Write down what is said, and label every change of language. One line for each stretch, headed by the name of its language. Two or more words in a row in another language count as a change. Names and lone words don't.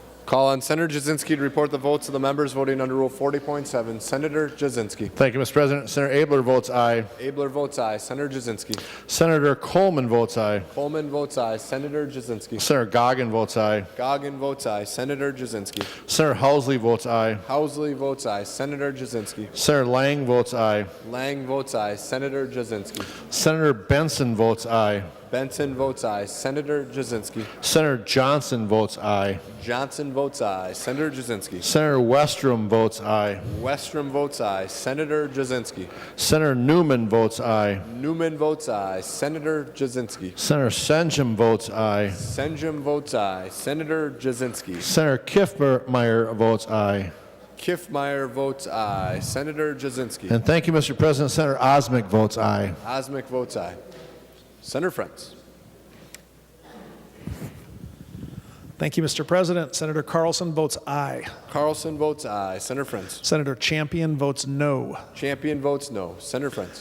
English: Call on Senator Jasinski to report the votes of the members voting under Rule 40.7. Senator Jasinski. Thank you, Mr. President. Senator Abler votes aye. Abler votes aye. Senator Jasinski. Senator Coleman votes aye. Coleman votes aye. Senator Jasinski. Senator Goggin votes aye. Goggin votes aye. Senator Jasinski. Senator Housley votes aye. Housley votes aye. Senator Jasinski. Senator Lang votes aye. Lang votes aye. Senator Jasinski. Senator Benson votes aye. Benson votes aye. Senator Jasinski. Senator Johnson votes aye. Johnson votes aye. Senator Jasinski. Senator Westrom votes aye. Westrom votes aye. Senator Jasinski. Senator Newman votes aye. Newman votes aye. Senator Jasinski. Senator Senjum votes aye. Senjum votes aye. Senator Jasinski. Senator Kiffmeyer votes aye. Kiffmeyer votes aye. Senator Jasinski. And thank you, Mr. President. Senator Osmic votes aye. Osmic votes aye. Senator Friends. Thank you, Mr. President. Senator Carlson votes aye. Carlson votes aye. Senator Friends. Senator Champion votes no. Champion votes no. Senator Friends.